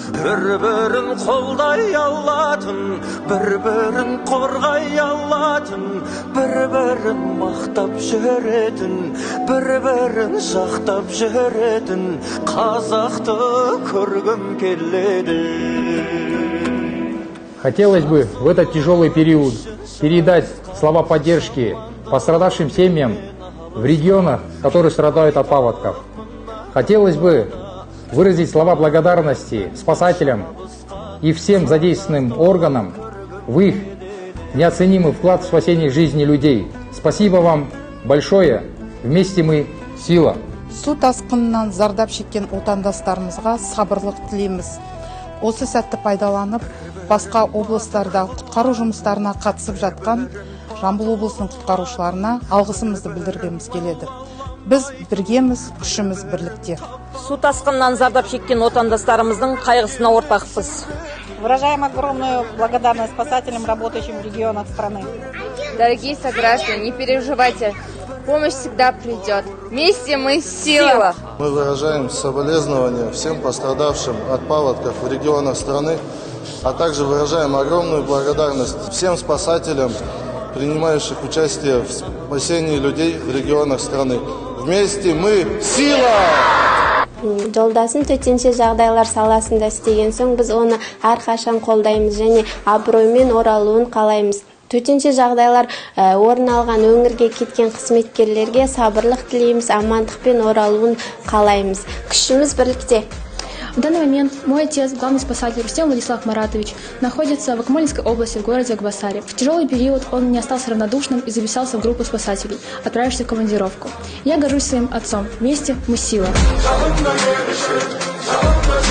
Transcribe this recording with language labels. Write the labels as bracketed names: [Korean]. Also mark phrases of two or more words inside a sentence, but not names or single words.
[Kazakh] бір-бірін қолдай алатын, бір-бірін қорғай алатын, бір-бірін мақтап жүретін, бір-бірін жақтап жүретін қазақты көргім келеді. [Russian] Хотелось бы в этот тяжелый период передать слова поддержки пострадавшим семьям в регионах, которые страдают от паводков. Хотелось бы выразить слова благодарности спасателям и всем задействованным органам в их неоценимый вклад в спасение жизни людей. Спасибо вам большое. Вместе мы сила. [Kazakh] Су тасқынынан зардап шеккен отандастарымызға сабырлық тілейміз. Осы сәтті пайдаланып, басқа облыстарда құтқару жұмыстарына қатысып жатқан Жамбыл облысының құтқарушыларына алғысымызды білдіргіміз келеді. Біз біргеміз, күшіміз бірлікте. Су тасқынынан зардап шеккен отандастарымыздың қайғысына ортақпыз. [Russian] Выражаем огромную благодарность спасателям, работающим в регионах страны. Дорогие сограждане, не переживайте, помощь всегда придет. Вместе мы сила. Мы выражаем соболезнования всем пострадавшим от паводков в регионах страны, а также выражаем огромную благодарность всем спасателям, принимающих участие в спасении людей в регионах страны. Вместе мы сила! [Kazakh] Жолдасын төтенше жағдайлар саласында істеген соң біз оны әрқашан қолдаймыз және абыроймен оралуын қалаймыз. Төтенше жағдайлар орын алған өңірге кеткен қызметкерлерге сабырлық тілейміз, амандықпен оралуын қалаймыз. Күшіміз бірлікте. [Russian] В данный момент мой отец, главный спасатель Рустем Владислав Маратович, находится в Акмолинской области, в городе Акбасаре. В тяжелый период он не остался равнодушным и записался в группу спасателей, отправившись в командировку. Я горжусь своим отцом. Вместе мы сила.